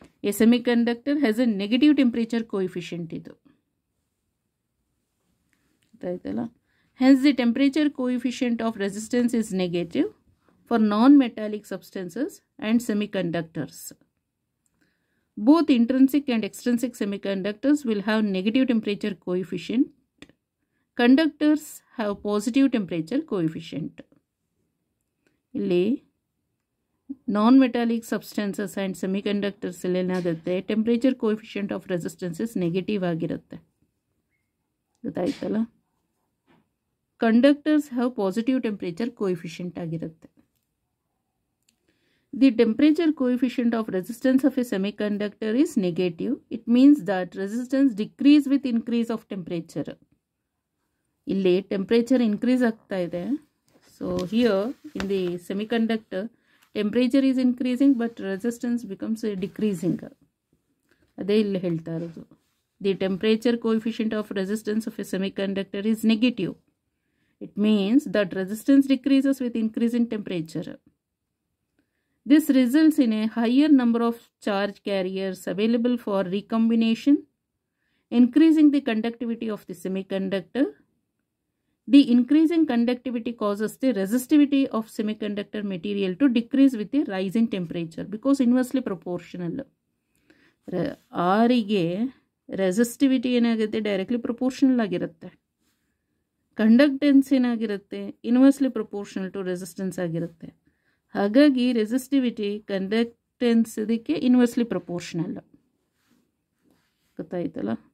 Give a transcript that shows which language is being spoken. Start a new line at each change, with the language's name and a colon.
English: a semiconductor has a negative temperature coefficient
Kannada: ಇದು ಗೊತ್ತಾಯ್ತಲ್ಲ.
English: Hence the temperature coefficient of resistance is negative for non metallic substances and semiconductors. Both intrinsic and extrinsic semiconductors will have negative temperature coefficient. Conductors have positive temperature coefficient.
Kannada: ಇಲ್ಲಿ
English: non metallic substances and semiconductors
Kannada: ಅಲ್ಲಿ ಏನಾಗುತ್ತೆ,
English: temperature coefficient of resistances negative
Kannada: ಆಗಿರುತ್ತೆ ಗೊತ್ತಾಯ್ತಲ್ಲ.
English: conductors have positive temperature coefficient
Kannada: ಆಗಿರುತ್ತೆ.
English: The temperature coefficient of resistance of a semiconductor is negative. It means that resistance decrease with increase of temperature.
Kannada: ಇಲ್ಲಿ
English: temperature increase
Kannada: ಆಗ್ತಾ ಇದೆ.
English: So here in the semiconductor temperature is increasing but resistance becomes decreasing.
Kannada: ಅದೇ ಇಲ್ಲಿ ಹೇಳ್ತಾ ಇರೋದು.
English: The temperature coefficient of resistance of a semiconductor is negative. It means that resistance decreases with increase in temperature. This results in a higher number of charge carriers available for recombination, increasing the conductivity of the semiconductor. The increasing conductivity causes the resistivity of semiconductor material to decrease with the rise in temperature because inversely proportional. R ಗೆ resistivity
Kannada: ಏನಾಗುತ್ತೆ,
English: directly proportional
Kannada: ಆಗಿರುತ್ತೆ.
English: conductance
Kannada: ಏನಾಗಿರುತ್ತೆ,
English: Inversely proportional to resistance ಆಗಿರುತ್ತೆ.
Kannada: ಹಾಗಾಗಿ
English: resistivity conductance
Kannada: ಇದಕ್ಕೆ
English: Inversely proportional.
Kannada: ಗೊತ್ತಾಯ್ತಲ್ಲ?